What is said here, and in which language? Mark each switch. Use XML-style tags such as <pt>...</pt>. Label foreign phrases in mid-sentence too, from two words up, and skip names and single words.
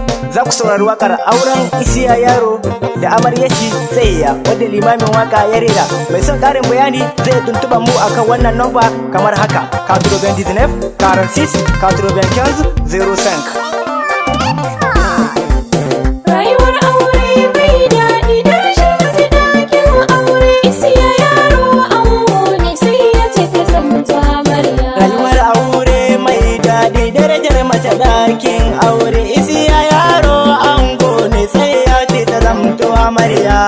<ha>Za ku saurari waƙar auren Isiya Yaro da amaryar shi Tsayya, wadda limamin waƙa ya rera. Mai son ƙarin bayani zai tuntuɓa mu akan wannan namba kamar haka:</ha> <fr>quatre-vingt-dix-neuf, quarante-six, quatre-vingt-quinze, zéro cinq.</fr> <ha>Rayuwar aure mai daɗi, darajar mace ɗakin aure. Isiya Yaro ango ne, sai ya ce ta zamta amarya. Rayuwar aure mai daɗi, darajar mace ɗakin Yin aure, isiya yaro ango ne, sai ya ce ta zamto amarya.</ha>